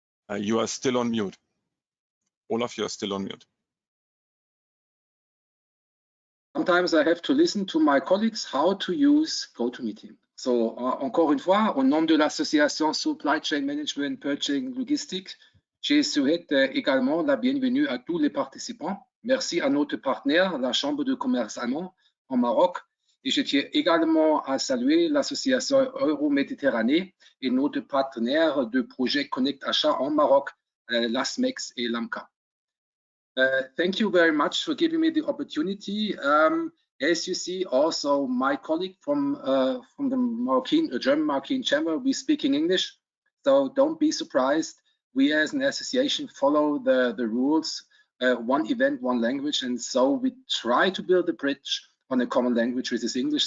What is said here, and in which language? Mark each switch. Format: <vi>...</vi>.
<en>You are still on mute. Olaf, you are still on mute. Sometimes I have to listen to my colleagues how to use GoToMeeting.</en> <fr>So, encore une fois, au nom de l'association Supply Chain Management, Purchasing, Logistique, je souhaite également la bienvenue à tous les participants. Merci à notre partenaire, la Chambre de Commerce allemande en Maroc. Et je tiens également à saluer l'association Euro-Méditerranée et notre partenaire de projet Connect Achat en Maroc, l'ASMEX et l'AMCA.</fr> <en>Thank you very much for giving me the opportunity. As you see, also my colleague from the German Marocan Chamber, we speak in English, so don't be surprised. We as an association follow the rules, one event, one language, and so we try to build a bridge on a common language, which is English.</en>